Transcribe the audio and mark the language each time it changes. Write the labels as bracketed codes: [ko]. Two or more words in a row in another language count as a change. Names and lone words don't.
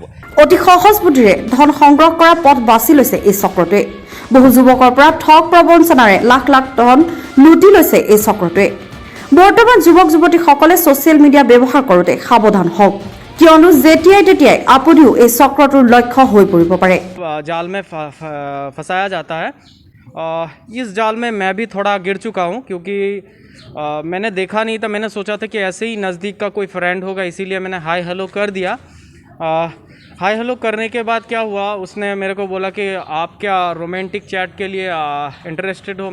[as] অতি সহজ বুদ্ধিৰে ধন সংগ্ৰহ কৰাৰ পথ বাছি লৈছে এই চক্ৰটোৱে। বহু যুৱকৰ পৰা ঠগ প্ৰবঞ্চনাৰে লাখ লাখ ধন লুটি লৈছে এই চক্ৰটোৱে। বৰ্তমান যুৱক যুৱতীসকলে [en] social media [as] ব্যৱহাৰ কৰোঁতে সাৱধান হওক, কিয়নো যেতিয়াই তেতিয়াই আপুনিও এই চক্ৰটোৰ লক্ষ্য হৈ পৰিব পাৰে। [hi] जाल में फंसाया जाता है। इस जाल में मैं भी थोड़ा गिर चुका हूँ, क्योंकि मैंने देखा नहीं था। मैंने सोचा था कि ऐसे ही नज़दीक का कोई फ्रेंड होगा, इसीलिए मैंने [en] hi hello [hi] कर दिया। [en] hi hello [hi] करने के बाद क्या हुआ, उसने मेरे को बोला कि आप क्या [en] romantic chat [hi] के लिए इंटरेस्टेड हो।